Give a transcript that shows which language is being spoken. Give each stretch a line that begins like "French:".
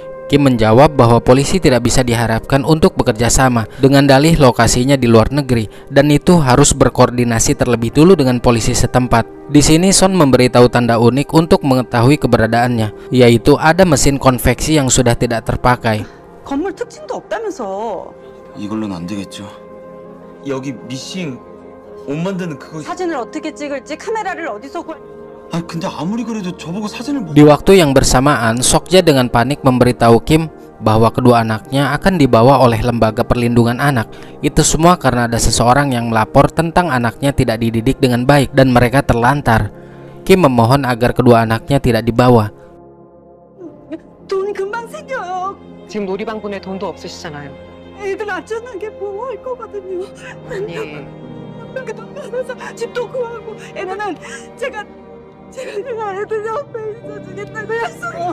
Indonesian: Kim menjawab bahwa polisi tidak bisa diharapkan untuk bekerja sama dengan dalih lokasinya di luar negeri dan itu harus berkoordinasi terlebih dulu dengan polisi setempat. Di sini Son memberitahu tanda unik untuk mengetahui keberadaannya, yaitu ada mesin konveksi yang sudah tidak terpakai.
Korean: 건물 특징도 없다면서. 이걸로는 안 되겠죠. 여기 미싱 옷 만드는 그거. 사진을 어떻게 찍을지 카메라를 어디서 구할. 아 근데 아무리 그래도 저보고 사진을
Indonesian: Di waktu yang bersamaan, Sokja dengan panik memberitahu Kim bahwa kedua anaknya akan dibawa oleh lembaga perlindungan anak. Itu semua karena ada seseorang yang melapor tentang anaknya tidak dididik dengan baik dan mereka terlantar. Kim memohon agar kedua anaknya tidak dibawa.
Korean: 돈 금방 생겨요. 지금 놀이방군에 돈도 없으시잖아요. 애들 안전하게 보호할 거거든요. 아니 이렇게 돈 받아서 집도 구하고 애는 제가 애들 옆에 있어주겠다고 약속.